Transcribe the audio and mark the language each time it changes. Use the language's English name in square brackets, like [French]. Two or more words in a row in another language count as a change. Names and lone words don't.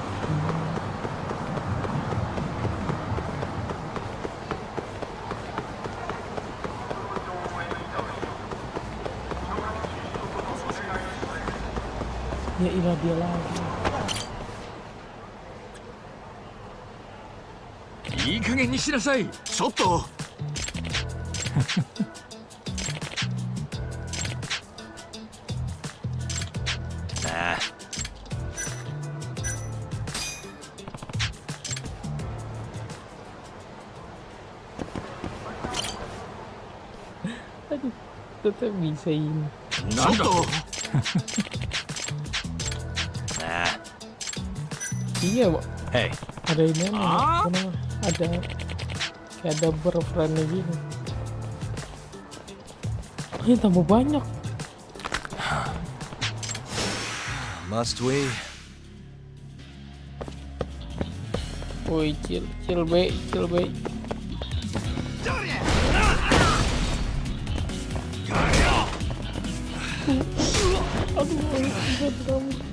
[Indonesian] Ya ilah dia lagi. [Japanese] いい加減にしなさい。ちょっと。 [Indonesian] Nah. Aduh, tetap bisa ini. [Japanese] なんだと。 [Indonesian] Nah. Iya, Pak. Hey. Ada ini ada kayak ada berfriendnya gini. Ini tambah banyak. [English] Must we? [Indonesian] Woi, chill be. Aduh, berat kamu.